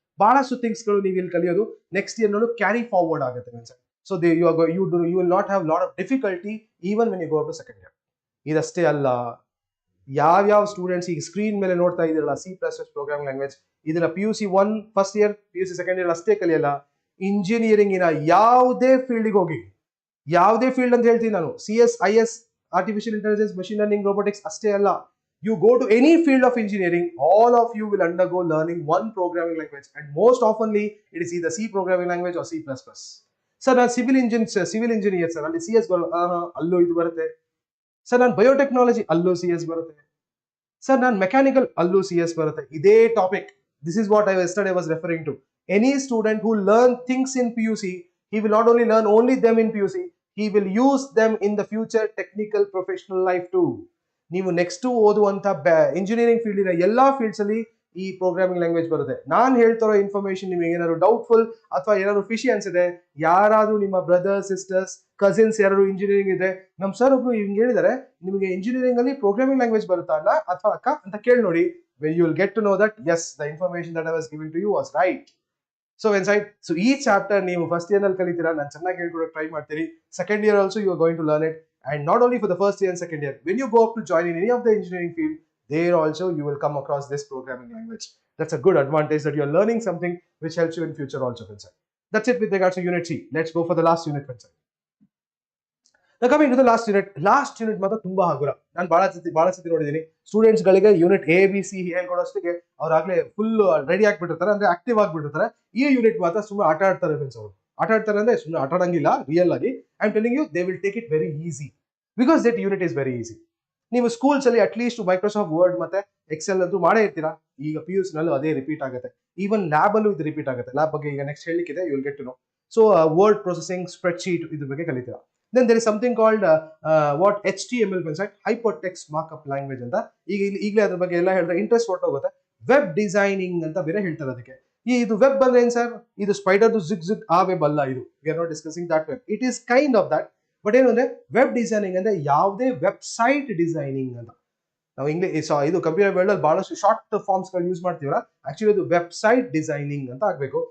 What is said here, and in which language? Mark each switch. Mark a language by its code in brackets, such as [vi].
[kn] ಬಹಳಷ್ಟು ಥಿಂಗ್ಸ್ ಗಳು ನೀವು ಇಲ್ಲಿ ಕಲಿಯೋದು ನೆಕ್ಸ್ಟ್ ಇಯರ್ ನಲ್ಲೂ ಕ್ಯಾರಿ ಫಾರ್ವರ್ಡ್ ಆಗುತ್ತೆ. [en] So you will not have lot of difficulty even when you go to second year. [kn] ಇದಷ್ಟೇ ಅಲ್ಲ, ಯಾವ್ಯಾವ ಸ್ಟೂಡೆಂಟ್ಸ್ ಈಗ ಸ್ಕ್ರೀನ್ ಮೇಲೆ ನೋಡ್ತಾ ಇದ್ದೀರಲ್ಲ C++ ಪ್ರೋಗ್ರಾಮಿಂಗ್ ಲ್ಯಾಂಗ್ವೇಜ್, ಇದನ್ನ PUC 1 first year PUC second year ಅಷ್ಟೇ ಕಲಿಯಲ್ಲ. ಇಂಜಿನಿಯರಿಂಗಿನ ಯಾವುದೇ ಫೀಲ್ಡ್ಗೆ ಹೋಗಿ, ಯಾವುದೇ ಫೀಲ್ಡ್ ಅಂತ ಹೇಳ್ತೀನಿ ನಾನು, CS, IS, artificial intelligence, machine learning, robotics ಅಷ್ಟೇ ಅಲ್ಲ, [en] you go to any field of engineering, all of you will undergo learning one programming language, and most oftenly it is either C programming language or C++. [kn] Sir, ನಾನು civil engineer sir, ಅಲ್ಲಿ CS ಅಲ್ಲೂ ಇದು ಬರುತ್ತೆ. Sir, ನಾನು biotechnology ಅಲ್ಲೂ CS ಬರುತ್ತೆ. Sir, ನಾನು mechanical ಅಲ್ಲೂ CS ಬರುತ್ತೆ. ಇದೇ topic. [en] This is what I yesterday was referring to. Any student who learn things in PUC, he will not only learn only them in PUC, he will use them in the future technical professional life too. [kn] ನೀವು next ಓದುವಂತ engineering field ಇನ ಎಲ್ಲಾ fields ಅಲ್ಲಿ ಈ programming language ಬರುತ್ತೆ. ನಾನು ಹೇಳ್ತಾರೋ information ನಿಮಗೆ ಏನಾದ್ರು ಡೌಟ್ಫುಲ್ ಅಥವಾ ಏನಾದ್ರು ಫಿಶಿ ಅನ್ಸಿದೆ, ಯಾರಾದ್ರೂ ನಿಮ್ಮ ಬ್ರದರ್ಸ್, ಸಿಸ್ಟರ್ಸ್, ಕಸಿನ್ಸ್ ಯಾರು ಇಂಜಿನಿಯರಿಂಗ್ ಇದೆ, ನಮ್ ಸರ್ ಒಬ್ರು ಹಿಂಗ್ ಹೇಳಿದಾರೆ, ನಿಮಗೆ ಇಂಜಿನಿಯರಿಂಗ್ ಅಲ್ಲಿ ಪ್ರೋಗ್ರಾಮಿಂಗ್ ಲ್ಯಾಂಗ್ವೇಜ್ ಬರುತ್ತಾ ಅಲ್ಲ ಅಥವಾ ಅಕ್ಕ ಅಂತ ಕೇಳಿ ನೋಡಿ. [en] You will get to know that yes, the information that I was giving to you was right. [kn] So inside, so ಈ ಚಾಪ್ಟರ್ ನೀವು ಫಸ್ಟ್ ಇಯರ್ ನಲ್ಲಿ ಕಲಿತೀರಾ, ನಾನು ಚೆನ್ನಾಗಿ ಹೇಳ್ಕೊಡಕ್ಕೆ ಟ್ರೈ ಮಾಡ್ತೀರಿ. [en] Second year also you are going to learn it. And not only for the first year and second year, when you go up to join in any of the engineering field, there also you will come across this programming language. That's a good advantage that you are learning something which helps you in future also. That's it with regards to unit C. Let's go for the last unit. Now coming to the last unit [kn] ಮಾತ್ರ ತುಂಬಾ ಹಗುರ. ನಾನು ಬಹಳ ಸತಿ ನೋಡಿದ್ದೀನಿ students ಗಳಿಗೆ unit ABC ಹೇಳ್ಕೊಡೋಷ್ಟಿಗೆ ಅವ್ರು ಆಗ್ಲೇ ಫುಲ್ ರೆಡಿ ಆಗ್ಬಿಟ್ಟಿರ್ತಾರೆ, ಅಂದ್ರೆ ಆಕ್ಟಿವ್ ಆಗ್ಬಿಟ್ಟಿರ್ತಾರೆ. ಈ ಯೂನಿಟ್ ಮಾತ್ರ ಸುಮ್ಮನೆ ಆಟ ಆಡ್ತಾರೆ ಫ್ರೆಂಡ್ಸ್. ಅವರು ಆಟ ಆಡ್ತಾರೆ ಅಂದ್ರೆ ಸುಮ್ಮನೆ ಆಟ ಆಡಂಗಿಲ್ಲ, ರಿಯಲ್ ಆಗಿ. [en] I am telling you, they will take it very easy because that unit is very easy. [kn] ನೀವು ಸ್ಕೂಲ್ಸ್ ಅಲ್ಲಿ ಅಟ್ಲೀಸ್ಟ್ ಮೈಕ್ರೋಸಾಫ್ಟ್ ವರ್ಡ್ ಮತ್ತೆ ಎಕ್ಸೆಲ್ ಅಂತೂ ಮಾಡೇ ಇರ್ತೀರಾ. ಈಗ PUC ನಲ್ಲೂ ಅದೇ ರಿಪೀಟ್ ಆಗುತ್ತೆ. ಈವನ್ ಲ್ಯಾಬ್ ಅಲ್ಲೂ ಇದು ರಿಪೀಟ್ ಆಗುತ್ತೆ. ಲ್ಯಾಬ್ ಬಗ್ಗೆ ಈಗ next ಹೇಳಿಕ್ಕಿದೆ, [en] You will get to know. [kn] So word processing, spread sheet ಇದ್ರ ಬಗ್ಗೆ ಕಲಿತೀರಾ. [en] Then there is something called what HTML website, hypertext markup language ಅಂತ. [kn] ಈಗಲೇ ಅದ್ರ ಬಗ್ಗೆ ಎಲ್ಲ ಹೇಳಿದ್ರೆ ಇಂಟ್ರೆಸ್ಟ್ ಹೊರಟೋಗುತ್ತೆ. ವೆಬ್ ಡಿಸೈನಿಂಗ್ ಅಂತ ಬೇರೆ ಹೇಳ್ತಾರೆ ಅದಕ್ಕೆ. ಇದು ವೆಬ್ ಬಂದ್ರೆ ಏನ್ ಸರ್, ಇದು ಸ್ಪೈಡರ್ ಜಿಗ್ ಆ ವೆಬ್ ಅಲ್ಲ. ಇದು [en] We are not discussing that web, it is kind of that. [kn] But ಏನು ಅಂದ್ರೆ ವೆಬ್ ಡಿಸೈನಿಂಗ್ ಅಂದ್ರೆ ಯಾವುದೇ ವೆಬ್ಸೈಟ್ ಡಿಸೈನಿಂಗ್ ಅಂತ. ನಾವು ಇಂಗ್ಲಿಷ್ ಇದು ಕಂಪ್ಯೂಟರ್ ವರ್ಲ್ಡ್ ಅಲ್ಲಿ ಬಹಳಷ್ಟು ಶಾರ್ಟ್ ಫಾರ್ಮ್ಸ್ ಗಳು ಯೂಸ್ ಮಾಡ್ತೀವಲ್ಲ, ಆಕ್ಚುಲಿ ಅದು ವೆಬ್ಸೈಟ್ ಡಿಸೈನಿಂಗ್ ಅಂತ ಆಗ್ಬೇಕು.